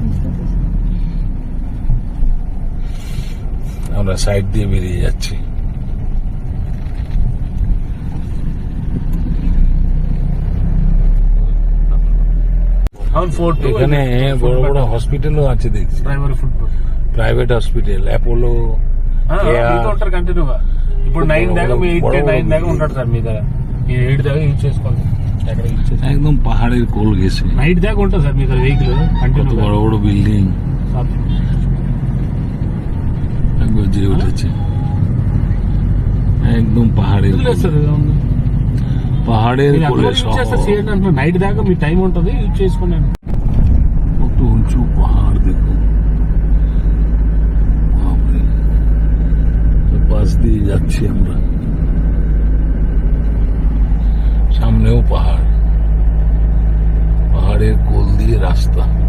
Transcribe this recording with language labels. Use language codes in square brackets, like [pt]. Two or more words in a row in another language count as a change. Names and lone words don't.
[bn] আমরা সাইড দিয়ে বেরিয়ে যাচ্ছি। এখানে বড় বড় హॉस्पिटलও আছে দেখছি, [en] private hospital, Apollo, [te] ఇప్పుడు 9 దాకా మీ 8 9 దాకా ఉంటాడు సార్ మీ దగ్గర, 8 దాకా యూజ్ చేసుకోండి, ఎక్కడ యూజ్ చేసుకోండి, [bn] একদম পাহাড়ের কোল ঘেঁষে [te] 9 దాకా ఉంటుంది సార్ మీ దగ్గర [en] vehicle continue, [bn] বড় বড় বিল্ডিং একবার যে উঠেছে, একদম পাহাড়ের পাহাড়ের কোলে শহর। [te] 9 దాకా మీ టైం ఉంటుంది, యూజ్ చేసుకోండి। [bn] কত উঁচু পাহাড় দেখুন, পাশ দিয়ে যাচ্ছি আমরা, সামনেও পাহাড়, পাহাড়ের কোল দিয়ে রাস্তা।